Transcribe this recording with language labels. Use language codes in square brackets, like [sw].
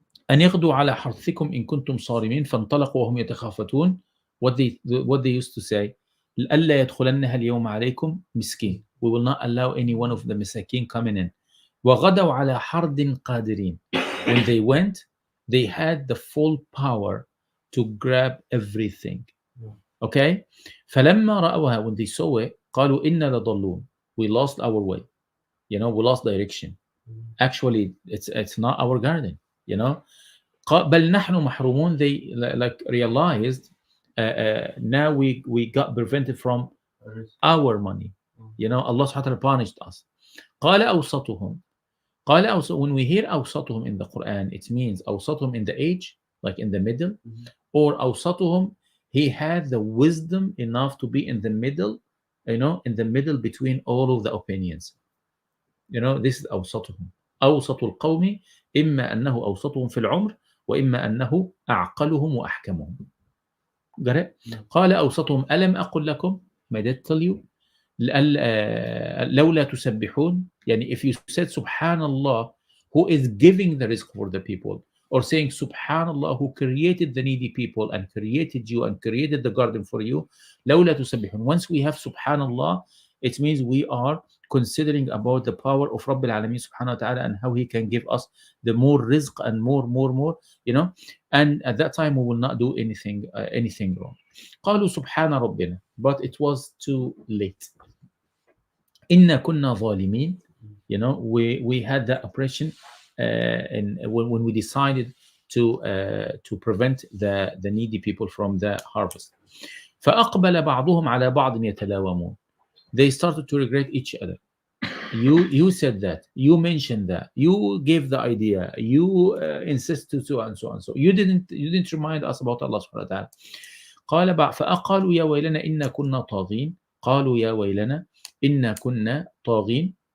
[ar] أن يغدوا على حرثكم إن كنتم صارمين فانطلقوا وهم يتخافتون. [en] What they used to say, [ar] ألا يدخلنها اليوم عليكم مسكين. [en] We will not allow any one of the مساكين coming in. [ar] وغدوا على حرد قادرين. [en] When they went, they had the full power to grab everything. Okay, [ar] فلما رأوها, [en] when they saw it, [ar] قالوا إنا لضالون. [en] We lost our way. You know, we lost direction. Actually, it's not our garden. You know, [ar] بل نحن محرومون. [en] They like realized now we got prevented from our money. You know, Allah subhanahu wa ta'ala punished us. [ar] قال أوسطهم. [en] When we hear أوسطهم in the Quran, it means أوسطهم in the age, like in the middle, or أوسطهم, he had the wisdom enough to be in the middle, you know, in the middle between all of the opinions. You know, this is أوسطهم. [ar] أوسط القوم إما أنه أوسطهم في العمر وإما أنه أعقلهم وأحكمهم. [en] Got it? [ar] قال أوسطهم ألم أقل لكم, ما [en] did tell you, [ar] لولا تسبحون. [en] يعني if you said Subhanallah, who is giving the risk for the people, or saying Subhanallah, who created the needy people and created you and created the garden for you, [ar] لولا تسبحون. [en] Once we have Subhanallah, it means we are considering about the power of Rabbil Alameen subhanahu wa ta'ala, and how he can give us the more rizq and more, you know, and at that time we will not do anything wrong. [ar] قالوا سبحان ربنا, [en] but it was too late. [ar] إنا كنا ظالمين. [en] You know, we had that oppression and when we decided to prevent the needy people from the harvest. [ar] فأقبل بعضهم على بعض يتلاومون. [en] They started to regret each other. You said that, you mentioned that, you gave the idea, you insisted so and so and so. You didn't remind us about Allah subhanahu wa ta'ala. [ar] قال فأقالوا يا ويلنا إنا كنا طاغين. قالوا يا ويلنا إنا كنا طاغين.